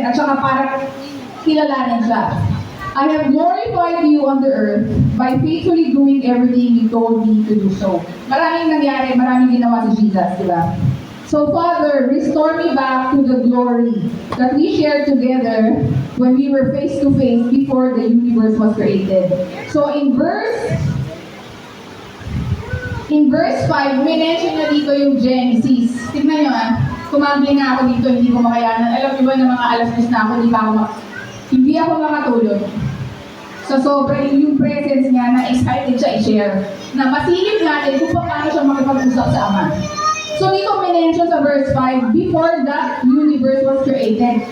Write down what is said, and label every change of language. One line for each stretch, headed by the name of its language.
Filipino: At saka para kilalanin siya.
English: I have glorified you on the earth by faithfully doing everything you told me to do so.
Filipino: Maraming nangyari, maraming ginawa si Jesus, di ba?
English: So Father, restore me back to the glory that we shared together when we were face to face before the universe was created.
Filipino: So in verse 5, may mention na dito yung Genesis. Tignan nyo kumambling na ako dito, hindi ko makayanan. Alam niyo ba na mga alas 10 na ako, hindi ako makatulog. So sobrang yung presence niya na excited siya i-share. Na masilip natin kung paano siya makipag-usap sa Ama. So dito may mention sa
English: verse 5, before the universe was created.